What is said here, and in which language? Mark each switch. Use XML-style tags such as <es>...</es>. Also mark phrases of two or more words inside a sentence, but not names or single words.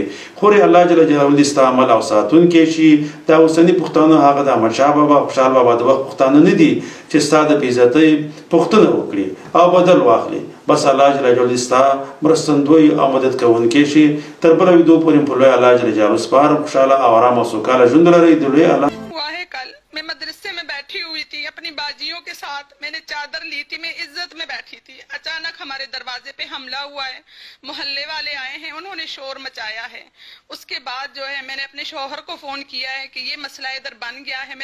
<ps>خو الله</ps> <ar>جل جلاله</ar> <ps>دې ستا عمل او ساتونکی شي. دا اوسني پښتانه هغه د احمدشاه بابا، خوشحال بابا د وخت پښتانه نه دي چې ستا د بېعزتۍ پوښتنه وکړي او بدل واخلي. بس الله</ps> <ar>جل جلاله</ar> <ps>دې ستا مرستندوی او مدد کوونکی شي. تر بله ویډیو پورې په لوی الله</ps> <ar>جل جلاله</ar> <ps>سپارم. خوشحاله او ارام او سوکاله ژوند لرئ. د لوی الله</ps> <ur>کل میں مدرسے میں بیٹھی ہوئی تھی اپنی باجیوں کے ساتھ، میں نے چادر لی تھی، میں عزت میں بیٹھی تھی. اچانک ہمارے دروازے پہ حملہ ہوا ہے، محلے والے آئے ہیں، انہوں نے شور مچایا ہے. اس کے بعد جو ہے میں نے اپنے شوہر کو فون کیا ہے کہ یہ مسئلہ ادھر بن گیا ہے.</ur>